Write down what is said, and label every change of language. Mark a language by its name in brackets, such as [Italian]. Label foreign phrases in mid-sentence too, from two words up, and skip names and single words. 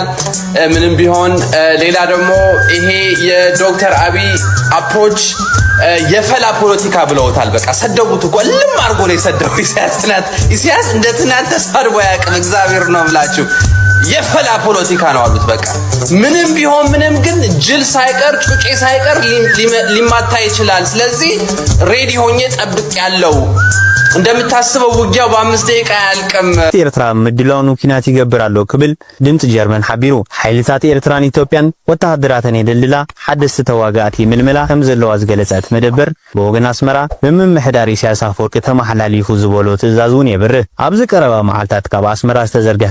[Amharic] ምንም ቢሆን ሌላ ደግሞ ይሄ የዶክተር አብይ አፕሮች የፈላ ፖለቲካ ብለውታል። በቃ ሰደቡት እኮ ልም አርጎ ነው የሰደው ኢሳያስ እንደ ትናንት ተሳድቦ ያቅም እግዚአብሔር ነው ብላችሁ የፈላ ፖለቲካ ነው አሉት። በቃ ምንም ቢሆን ምንም ግን ጅል ሳይቀር ጩጬ ሳይቀር ሊማታ ይችላል። ስለዚህ ሬዲ ሆኜ ጠብቅ ያለው እንደምታስበው ውጊያው በ5 ደቂቃ ያልቅም። [Tigrinya] ኤርትራ ምድላውን ኩናት ይገብራሉ ክብል ድምጽ ጀርመን ሓቢሩ ሓይልታት ኤርትራን ኢትዮጵያን ወታደራተን የደልላ ሓደስ ተዋጋእቲ ምልመላ ከም ዘለዋ ዝገለጸት መደበር በወገን አስመራ በመምሕዳር ኢሳያስ አፈወርቂ ተማሓላሊፉ ዝበሎ ትእዛዙን የብርህ ኣብዚ ቀረባ መዓልታት ካብ አስመራ ዝተዘርገፈ